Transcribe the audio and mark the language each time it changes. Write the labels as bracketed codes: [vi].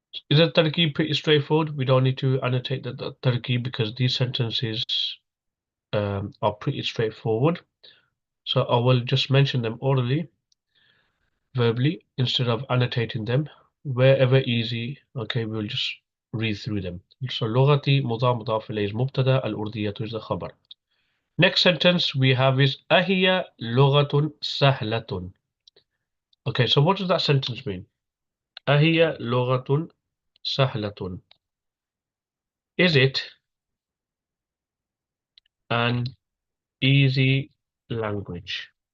[en] Is the tarkib pretty straightforward? We don't need to annotate the tarkib because these sentences are pretty straightforward. So I will just mention them orally, verbally, instead of annotating them. Wherever easy, okay, we'll just read through them. [ar] So لغتي مضاف إليه is مبتدأ, الأردية is the خبر. [en] Next sentence we have is [ar] أهي لغة سهلة. [en] Okay, so what does that sentence mean? [ar] أهي لغة سهلة. [en] Is it an easy language?